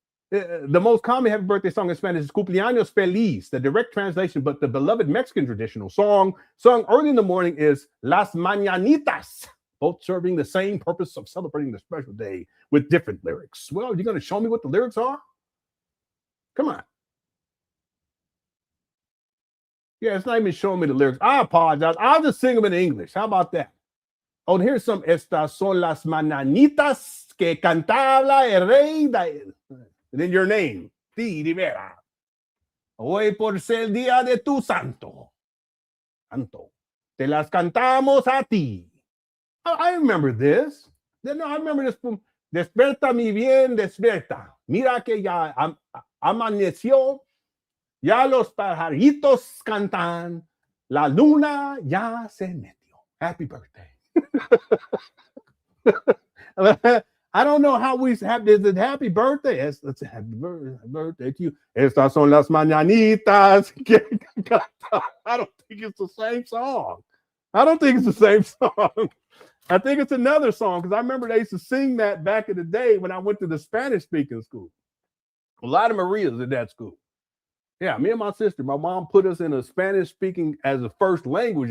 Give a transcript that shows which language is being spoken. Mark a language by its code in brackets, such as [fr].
[en] The most common happy birthday song in Spanish is Cumpleaños Feliz, the direct translation, but the beloved Mexican traditional song sung early in the morning is Las Mañanitas, both serving the same purpose of celebrating the special day with different lyrics. Well, you're going to show me what the lyrics are? Come on. Yeah, it's not even showing me the lyrics. I apologize. I'll just sing them in English. How about that? Oh, here's some. [es] Estas son las mañanitas que cantaba el rey. [en] And then your name, [es] T. Rivera. Hoy por ser el día de tu santo. Santo. Te las cantamos a ti. [en] I remember this. No, I remember this from [es] Desperta mi bien, despierta. Mira que ya amaneció. Ya los pajaritos cantan. La luna ya se metió. [en] Happy birthday. I don't know how we have this. Happy birthday. It's a happy birthday to you. [es] Estas son las mañanitas. [en] I don't think it's the same song. I don't think it's the same song. I think it's another song because I remember they used to sing that back in the day when I went to the Spanish speaking school. A lot of Marias in that school. Yeah, me and my sister, my mom put us in a Spanish speaking as a first language.